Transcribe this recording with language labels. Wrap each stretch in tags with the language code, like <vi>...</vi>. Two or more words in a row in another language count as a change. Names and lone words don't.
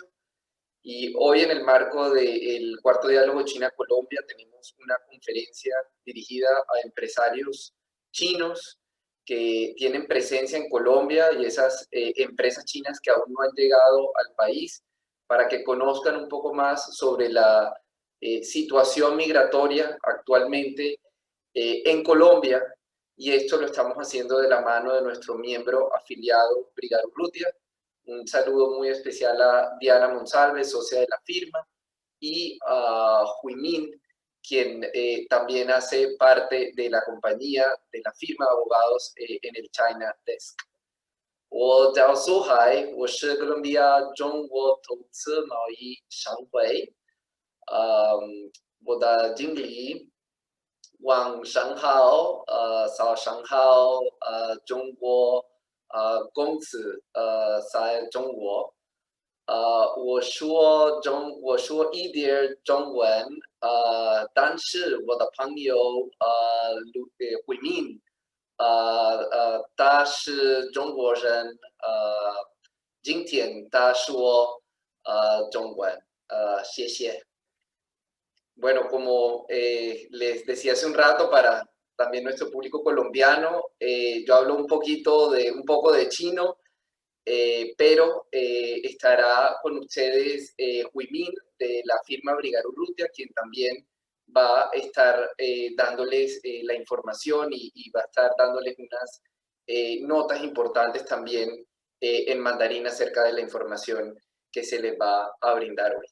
<es>Y hoy en el marco del cuarto Diálogo China-Colombia tenemos una conferencia dirigida a empresarios chinos que tienen presencia en Colombia y esas empresas chinas que aún no han llegado al país para que conozcan un poco más sobre la situación migratoria actualmente en Colombia, y esto lo estamos haciendo de la mano de nuestro miembro afiliado Brigar Urrutia. Un saludo muy especial a Diana Monsalve, socia de la firma, y a Huimin, quien también hace parte de la compañía, de la firma de abogados en el</es> <en>China Desk.</en> <zh>我叫苏海，我是哥伦比亚中国投资贸易商会，我的经理晚上好，早上好，中国，公司，在中国，我说一点中文，但是我的朋友，慧敏，他是中国人，今天他说，中文，谢谢。</zh> <es>Bueno, como les decía hace un rato, para también nuestro público colombiano, yo hablo un poco de chino, pero estará con ustedes Huimin de la firma Brigar Urrutia, quien también va a estar dándoles la información y va a estar dándoles unas notas importantes también en mandarín acerca de la información que se les va a brindar hoy.</es>